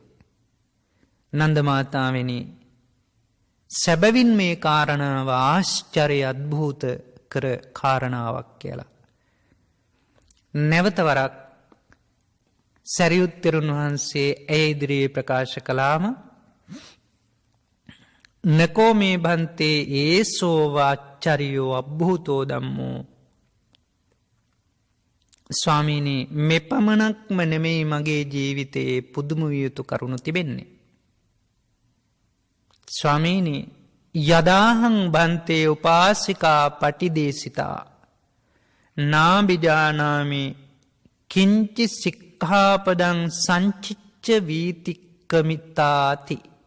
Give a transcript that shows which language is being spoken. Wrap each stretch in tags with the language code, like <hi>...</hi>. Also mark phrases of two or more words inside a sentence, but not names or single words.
<si>නන්දමාතාවෙනි සැබවින් මේ කාරණාව ආශ්චර්ය අද්භූත කර කාරණාවක් කියලා. නැවත වරක් සරියුත් තෙරුන් වහන්සේ ඒ ඉදිරියේ ප්‍රකාශ කළාම</si> <pi>නකෝ මේ භන්තේ ඒසෝ වාච්චරියෝ අබ්භූතෝ ධම්මෝ.</pi> <si>ස්වාමීනි මෙපමණක්ම නෙමෙයි මගේ ජීවිතයේ පුදුම විය යුතු කරුණු තිබෙන්නේ.</si> <pi>ස්වාමීනි යදාහං භන්තේ උපාසිකා පටිදේසිතා නාබිජානාමි කිංචි සික්ඛාපදං සංචිච්ච වීතික්කමිතාති.</pi>